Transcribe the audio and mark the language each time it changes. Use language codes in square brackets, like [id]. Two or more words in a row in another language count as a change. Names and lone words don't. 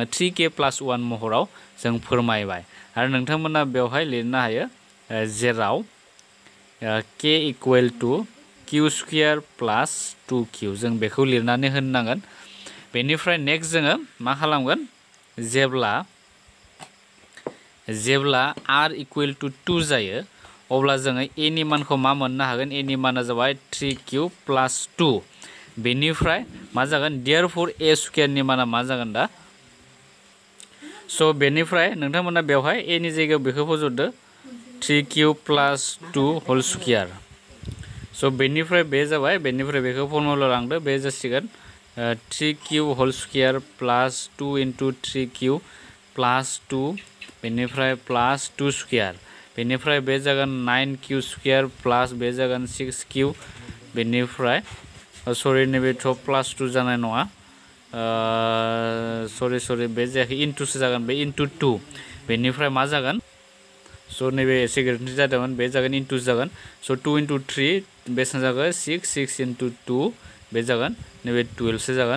[brx] 3k + 1 महराव जों फोरमायबाय आरो नोंथांमोना बेवहाय लिरनो हायो जेराव k = q² + 2q जों बेखौ लिरनानै होनांगोन बेनिफ्राय नेक्स्ट जोङो मा खालामगोन जेब्ला जेब्ला r [en] equal to [brx] 2 जायो अब्ला जोङो a नि मानखौ मा मोननो हागोन a नि माना जाबाय 3q प्लस 2 बेनिफ्राय मा जागोन देयरफोर a स्क्वायर नि माना मा जागोन दा स' बेनिफ्राय नोंथांमोना बेवहाय a नि जायगायाव बेखौ फज'दो [en] 3q plus 2 whole square [brx] स' बेनिफ्राय बे जाबाय बेनिफ्राय बेखौ फर्मुला लांदो बे जासिगोन [en] 3q whole square plus 2 into 3q plus 2 [brx] बेनिफ्राय [en] plus 2 square [brx] बेनिफ्राय बे जागोन [en] 9q square plus [brx] बे जागोन 6q बेनिफ्राय सरि नैबेथ' प्लस 2 जानाय नङा सरि बे जायाखै इनटुसो जागोन बे इनटु 2 बेनिफ्राय मा जागोन स' नैबे एसे गोरोन्थि जादोंमोन बे जागोन इनटु जागोन स' 2 इनटु 3 बेसेबां जागोन 6 इनटु 2 बे जागोन नैबे 12 सो जागोन